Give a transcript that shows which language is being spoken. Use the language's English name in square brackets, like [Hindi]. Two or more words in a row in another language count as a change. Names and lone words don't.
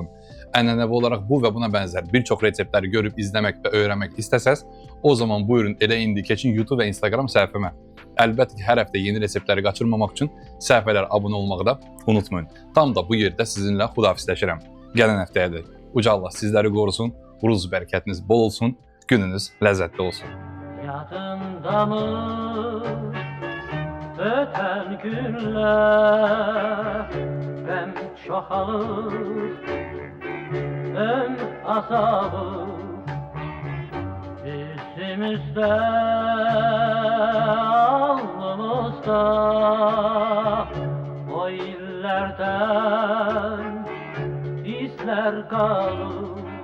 [Azerbaijani] Ənənəvi olaraq bu və buna bənzər bir çox reseptləri görüb izləmək və öyrənmək istəsəz, o zaman buyurun elə indi keçin YouTube və Instagram səhifəmə. Əlbəttə ki, hər həftə yeni reseptləri qaçırmamaq üçün səhifələrə abunə olmağı da unutmayın. Tam da bu yerdə sizinlə xudafisləşirəm. Gələn həftəyə də Uca Allah sizləri qorusun, ruzq bərəkətiniz bol olsun, gününüz ləzzətli olsun. [Turkish] Yadındamı öten günler hem çoğalır hem azalır bizimizde alnımızda o illerden izler kalır